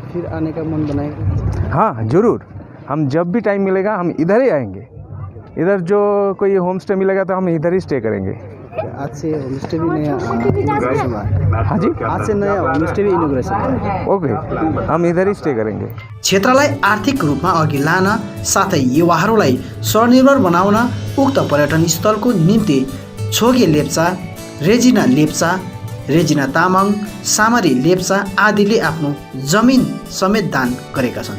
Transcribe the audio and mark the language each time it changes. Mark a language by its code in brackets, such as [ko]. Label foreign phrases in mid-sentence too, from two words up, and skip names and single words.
[hi] फिर आने का मन बनाएगा? हाँ ज़रूर, हम जब भी टाइम मिलेगा हम इधर ही आएंगे। इधर जो कोई [en] home stay [hi] मिलेगा तो हम इधर ही स्टे करेंगे। आज से [en] home stay [hi] भी नया इनोग्रेशन है। हाँ जी, आज से नया [en] home stay [hi] भी इनोग्रेशन है। ओके, हम इधर ही स्टे करेंगे। [ne] क्षेत्रलाई आर्थिक रूपमा अघि लान साथै युवाहरूलाई स्वनिर्भर बनाउन उक्त पर्यटन स्थलको निम्ति छोगे लेप्चा, रेजिना लेप्चा, रेजिना तामाङ, सामरी लेप्चा आदिले आफ्नो जमिन समेत दान गरेका छन्।